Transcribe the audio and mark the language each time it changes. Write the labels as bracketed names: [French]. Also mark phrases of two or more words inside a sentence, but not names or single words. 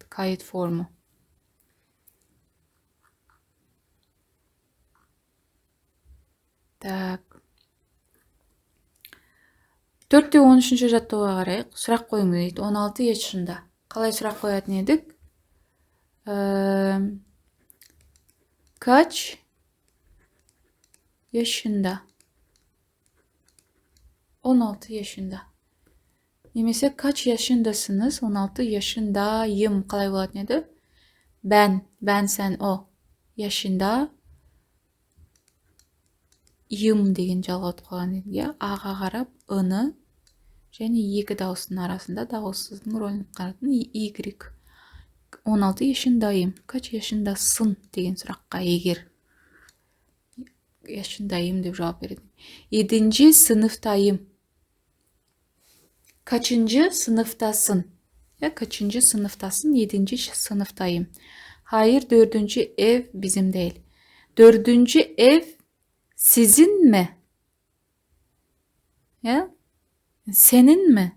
[Turkish] Kayıt formu. [Russian] Так. [Kazakh] 4-тен 13-ші жаттауға қарайық. Сұрақ қойыңыз дейді. 16 yaşında. Қалай сұрақ қоятын едік? [Turkish] Kaç yaşında? 16 yaşında. Немесе kaç yaşındasınız? 16 yaşındayım. [Kazakh] Қалай болатын еді? [Turkish] Ben, sen, o. Yaşında yım [Kazakh] деген жалғатып қалған едік. Аға қарап, ы-ны және екі дауыстың арасында дауыссыздың рөлін атқаратын Y. [Turkish] 16 yaşındayım. Kaç yaşındasın [Kazakh] деген сұраққа егер yaşındayım деп жауап береді. [Turkish] 7. sınıftayım. Kaçıncı sınıftasın? Kaçıncı sınıftasın? 7. sınıftayım. Hayır, 4. ev bizim değil. 4. ev sizin mi? Senin mi?